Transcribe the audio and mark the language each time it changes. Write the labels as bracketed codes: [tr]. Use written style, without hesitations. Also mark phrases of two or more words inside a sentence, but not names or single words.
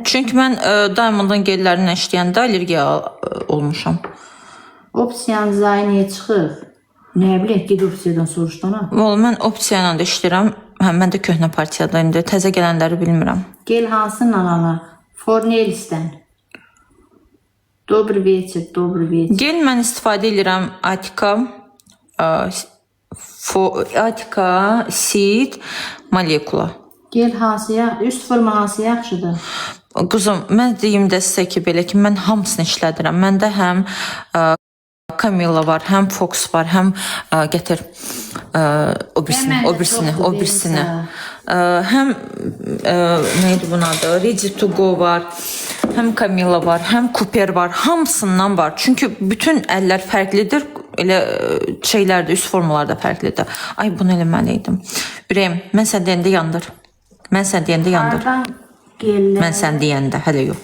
[az] Çünki mən Diamond'ın gellərini işləyəndə allergiya olmuşam. Opsiyan zayniyə çıxıb. Nə bilək, ged opsiyadan soruşdana. Vallahi mən opsiya ilə də işləyirəm. Hə, mən də köhnə partiyada indi təzə gələnləri bilmirəm. Gel hansından alaq? Fornelisdən. [ru] Добрый вечер, добрый вечер. [az] Gel mən istifadə edirəm Atika Seed Molekula. Gel hansıya, üst forma hansı yaxşıdır? Quzum, mən deyim də sizə ki, belə ki, mən hamısını işlədirəm. Məndə həm Camilla var, həm Fox var, həm gətir o birisini. Həm neydi bunun adı? [en] Ready to go [az] var. Həm Camilla var, həm Cooper var. Hamısından var. Çünki bütün əllər fərqlidir. Elə şeylər də, üst formalar da fərqlidir. Ay, bunu eləməliydim. Ürəyim, mən sən deyəndə yandır. Mən sən deyəndə yandır. Hardan gellər? Mən sən deyəndə, hələ yox.